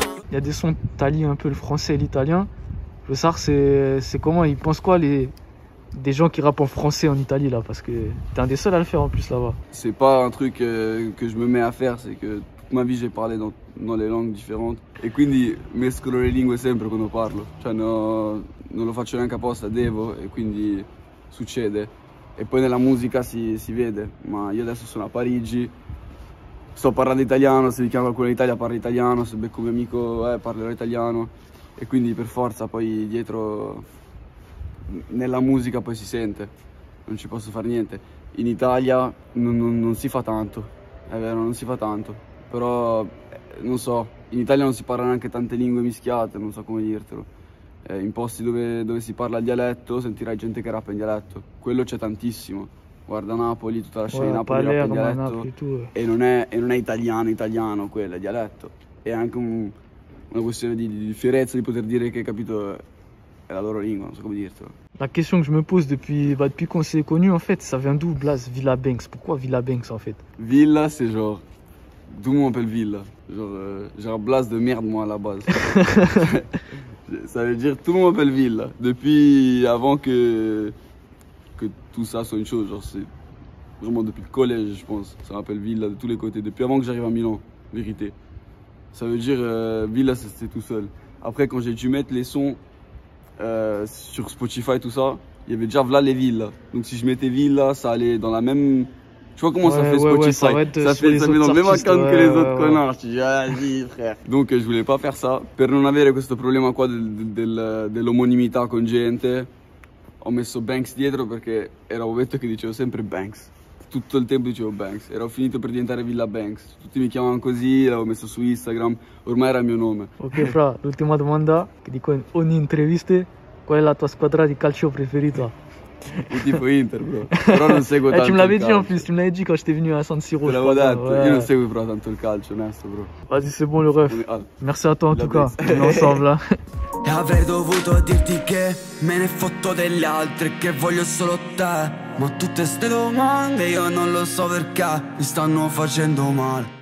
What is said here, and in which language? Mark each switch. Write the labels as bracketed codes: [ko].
[fr] Il y a des sons, t'allies un peu le français et l'italien. Je veux savoir, c'est comment, ils pensent quoi des gens qui rappent en français en Italie là, parce que t'es un des seuls à le faire en plus là-bas. C'est pas un truc que je me mets à faire, c'est que toute ma vie j'ai parlé dans les langues différentes. [it] E quindi mescolo le lingue sempre quando parlo. Cioè non lo faccio neanche apposta, devo, e quindi succede. E poi nella musica si vede, ma io adesso sono a Parigi, sto parlando italiano, se mi chiama qualcuno in Italia parla italiano, se becco un mio amico parlerò italiano, e quindi per forza poi dietro nella musica poi si sente, non ci posso fare niente. In Italia non si fa tanto, è vero, non si fa tanto, però non so, in Italia non si parla neanche tante lingue mischiate, non so come dirtelo. In posti dove si parla il dialetto sentirai gente che rappa in dialetto, quello c'è tantissimo. Guarda Napoli, tutta la scena di Napoli rappa in dialetto e non è italiano quello, è dialetto. È anche una questione di fierezza di poter dire che, capito, è la loro lingua, non so come dirtelo. [fr] La question que je me pose depuis qu'on s'est connus, en fait, ça vient d'où Blaze Villa Banks? Pourquoi Villa Banks en fait? Villa, c'est genre, d'où on m'appelle Villa, genre Blaze de merde moi à la base. Ça veut dire tout le monde m'appelle Villa, depuis avant que tout ça soit une chose, genre c'est vraiment depuis le collège je pense, ça m'appelle Villa de tous les côtés, depuis avant que j'arrive à Milan, vérité. Ça veut dire Villa c'est tout seul. Après quand j'ai dû mettre les sons sur Spotify tout ça, il y avait déjà Vla les villas, donc si je mettais Villa ça allait dans la même... Tu vois comment ça fait Spotify, ça fait dans le même account que les autres connards. Tu dis, vas-y frère. Donc je voulais pas faire ça. [it] Per non avere questo problema qua dell'omonimità con gente, ho messo Banks dietro perché ero ovetto che dicevo sempre Banks. Tutto il tempo dicevo Banks. Ero finito per diventare Villa Banks. Tutti mi chiamavano così, l'avevo messo su Instagram, ormai era il mio nome. Ok fra, l'ultima domanda, che dico in ogni intervista, qual è la tua squadra di calcio preferita? Il tipo Inter, bro. Però non seguo tanto. [fr] Tu me l'avais dit en plus, tu me l'avais dit quand je t'ai venu à San Siro. [it] Te l'avevo detto, io non seguo però tanto il calcio, onesto, bro. [fr] Vas-y, c'est bon le ref. Merci à toi en tout cas. On est ensemble là. [it] E avrei dovuto dirti che me ne fotto degli altri, che voglio solo te. Ma tutte ste domande io non lo so perché mi stanno facendo male.